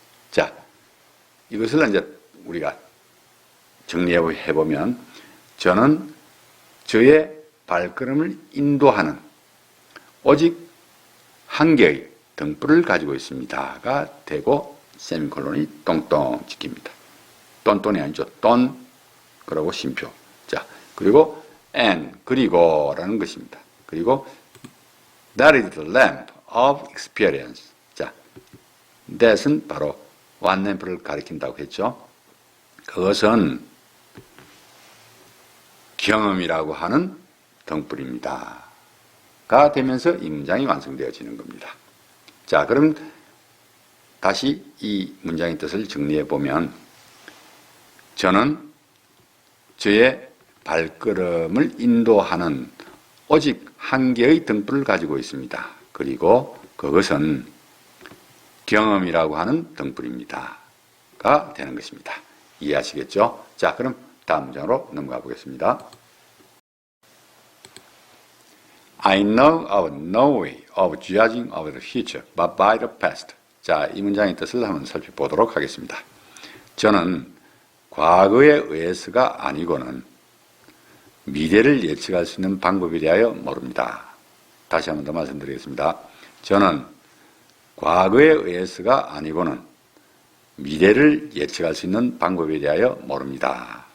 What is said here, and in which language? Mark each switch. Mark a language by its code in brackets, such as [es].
[ko] 자, 이것을 이제 우리가 정리해 보면 저는 저의 발걸음을 인도하는 오직 한 개의 등불을 가지고 있습니다가 되고 세미콜론이 똥똥 찍힙니다. 똔똔이 아니죠. 똔 그리고 쉼표. 자, 그리고 [en] and [ko] 그리고라는 것입니다. 그리고 [en] that is the lamp of experience. [ko] 자, that은 바로 one lamp를 가리킨다고 했죠. 그것은 경험이라고 하는 등불입니다. 가 되면서 이 문장이 완성되어지는 겁니다. 자, 그럼 다시 이 문장의 뜻을 정리해 보면 저는 저의 발걸음을 인도하는 오직 한 개의 등불을 가지고 있습니다. 그리고 그것은 경험이라고 하는 등불입니다. 가 되는 것입니다. 이해하시겠죠? 자, 그럼 다음 문장으로 넘어가 보겠습니다. [en] I know of no way of judging of the future but by the past. [ko] 자, 이 문장의 뜻을 한번 살펴보도록 하겠습니다. 저는 과거에 의해서가 아니고는 미래를 예측할 수 있는 방법에 대하여 모릅니다. 다시 한번 더 말씀드리겠습니다. 저는 과거에 의해서가 아니고는 미래를 예측할 수 있는 방법에 대하여 모릅니다.